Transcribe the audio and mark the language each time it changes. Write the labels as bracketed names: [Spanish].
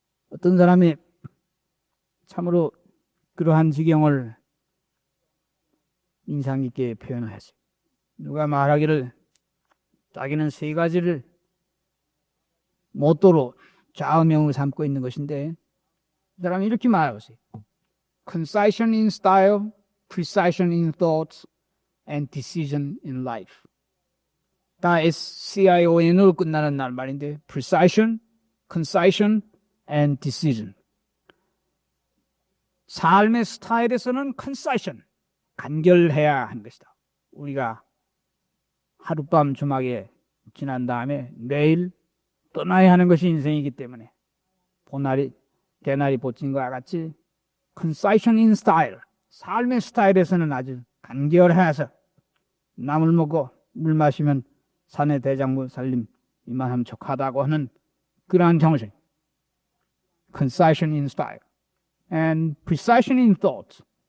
[Korean] 어떤 사람이 참으로 그러한 지경을 인상 깊게 표현을 했어요. 누가 말하기를 자기는 세 가지를 모토로 좌우명을 삼고 있는 것인데, 그 사람이 이렇게 말하고 있어요. [English] Concision in style, precision in thoughts, and decision in life. [Korean] 다 SCION으로 끝나는 말인데, [English] precision, concision, and decision. [Korean] 삶의 스타일에서는 concision, 간결해야 하는 것이다. 우리가 하룻밤 주막에 지난 다음에 내일 떠나야 하는 것이 인생이기 때문에 대나리 보친 것과 같이 [English] concision in style, [Korean] 삶의 스타일에서는 아주 간결해서 나물 먹고 물 마시면 산의 대장부 살림 이만하면 족하다고 하는 그러한 정신, [English] concision in style, and precision in thought.